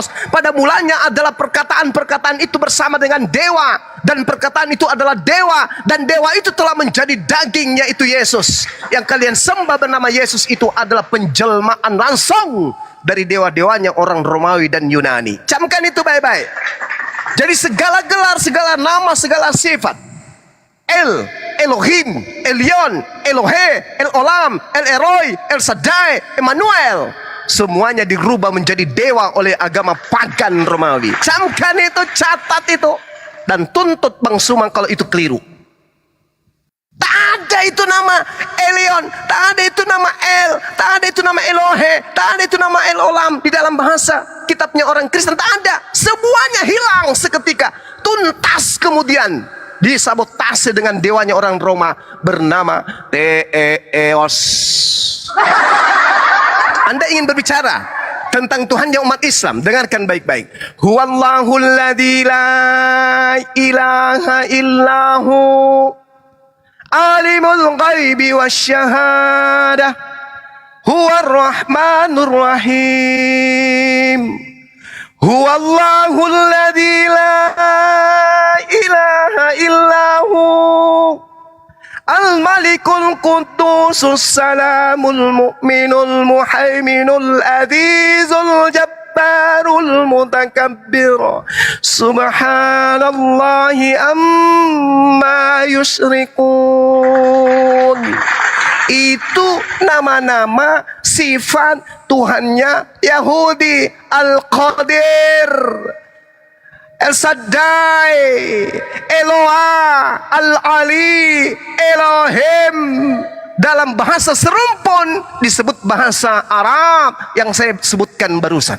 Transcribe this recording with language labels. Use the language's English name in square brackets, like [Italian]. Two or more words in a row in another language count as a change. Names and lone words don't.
[Indonesian] Pada mulanya adalah perkataan-perkataan itu bersama dengan dewa, dan perkataan itu adalah dewa, dan dewa itu telah menjadi daging, yaitu Yesus. Yang kalian sembah bernama Yesus itu adalah penjelmaan langsung dari dewa-dewanya orang Romawi dan Yunani. Camkan itu baik-baik. Jadi segala gelar, segala nama, segala sifat, El, Elohim, Elion, Elohe, El-Olam, El-Eroi, El-Shaddai, Emmanuel, semuanya dirubah menjadi dewa oleh agama pagan Romawi. Camkan itu, catat itu, dan tuntut Bang Sumang kalau itu keliru. Tak ada itu nama Elion, tak ada itu nama El, tak ada itu nama Elohe, tak ada itu nama El-Olam di dalam bahasa kitabnya orang Kristen. Tak ada, semuanya hilang seketika, tuntas kemudian disabotase dengan dewanya orang Roma bernama Theos. Anda ingin berbicara tentang Tuhan yang umat Islam, dengarkan baik-baik. [Arabic] هو الله الذي لا إله إلا هو عالم الغيب والشهادة هو الرحمن الرحيم. هو الله الذي لا إله إلا هو الملك القدوس السلام المؤمن المهيمن العزيز الجبار المتكبر سبحان الله عما يشركون. [Indonesian] Itu nama-nama sifat Tuhannya Yahudi. Al-Qadir, El-Shaddai, Eloah, Al-Ali, Elohim. Dalam bahasa serumpun disebut bahasa Arab yang saya sebutkan barusan.